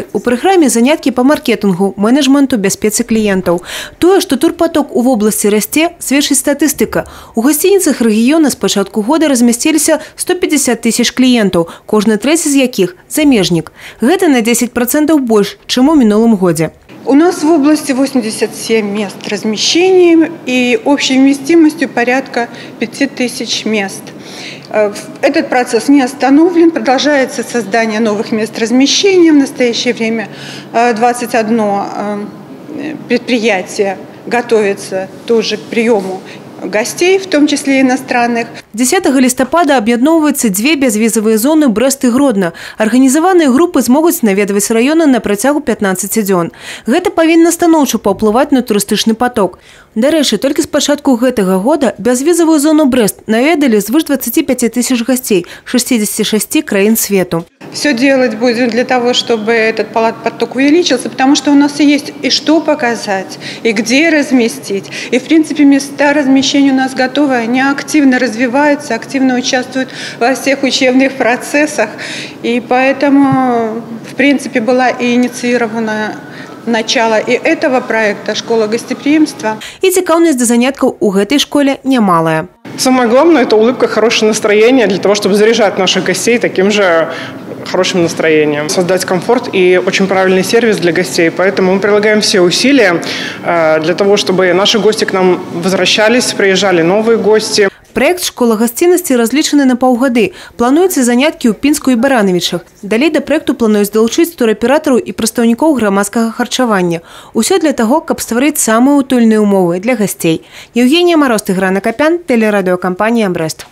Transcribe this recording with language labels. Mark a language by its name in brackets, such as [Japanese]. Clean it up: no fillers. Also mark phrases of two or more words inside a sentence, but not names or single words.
[Belarusian] У праграме заняткі па маркетынгу, менеджменту, бяспецы кліентаў. Тое, што турпаток у вобласці расце, сведчыць статыстыка. У гасцініцах рэгіёна з пачатку года размясціліся 150 тысяч кліентаў, кожны трэці з якіх – замежнік. Гэта на 10% больш, чым у минулым годзе. [Russian] У нас в области 87 мест размещения и общей вместимостью порядка 5000 мест. Этот процесс не остановлен, продолжается создание новых мест размещения. В настоящее время 21 предприятие готовится тоже к приему гостей, в том числе иностранных. [Belarusian] 10 лістапада аб'ядноўваюцца две бязвізавыя зоны Брэст і Гродна. Арганізаваныя групы змогуць наведваць раёны на працягу 15 дзён. Гэта павінна станоўча паўплываць на турыстычны поток. Дарэчы, толькі з пачатку гэтага года бязвізавую зону Брэст наведалі звыш 25 тысяч гостей 66 краін свету. [Russian] Все делать будем для того, чтобы этот поток увеличился, потому что у нас есть и что показать, и где разместить. И, в принципе, места размещения у нас готовы, они активно развиваются, активно участвуют во всех учебных процессах. И поэтому, в принципе, была и инициирована начало и этого проекта «Школа гостеприимства». [Belarusian] И цікаўнасць да заняткаў у гэтай школе немалая. [Russian] Самое главное – это улыбка, хорошее настроение для того, чтобы заряжать наших гостей таким же хорошим настроением. Создать комфорт и очень правильный сервис для гостей. Поэтому мы прилагаем все усилия для того, чтобы наши гости к нам возвращались, приезжали новые гости. [Belarusian] Проект «Школа гостинности» разлічаны на паўгады. Плануюцца заняткі ў Пінску і Баранавічах. Далей да проекту плануюць далучыць туроператараў і прадстаўнікоў грамадскага харчавання. Усё для таго, каб стварыць самыя утульныя умовы для гасцей. Евгения Мороз, Іграна Капян, тэлерадыёкампанія «Брэст».